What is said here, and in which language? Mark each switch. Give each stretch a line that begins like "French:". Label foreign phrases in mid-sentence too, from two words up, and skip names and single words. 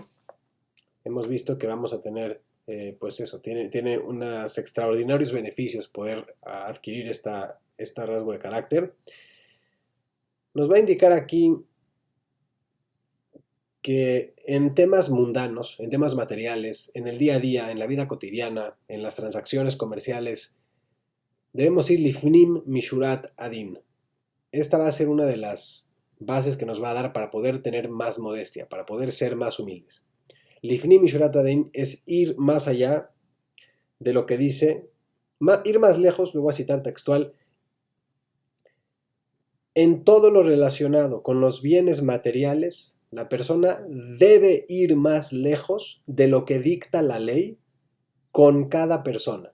Spanish: Hemos visto que vamos a tener, pues eso, tiene unos extraordinarios beneficios poder adquirir esta rasgo de carácter. Nos va a indicar aquí que en temas mundanos, en temas materiales, en el día a día, en la vida cotidiana, en las transacciones comerciales, debemos ir
Hebrew: לפנים משורת הדין.
Spanish: Esta va a ser una de las bases que nos va a dar para poder tener más modestia, para poder ser más humildes.
Hebrew: לפנים משורת הדין
Spanish: es ir más allá de lo que dice, ir más lejos, lo voy a citar textual, en todo lo relacionado con los bienes materiales. La persona debe ir más lejos de lo que dicta la ley con cada persona.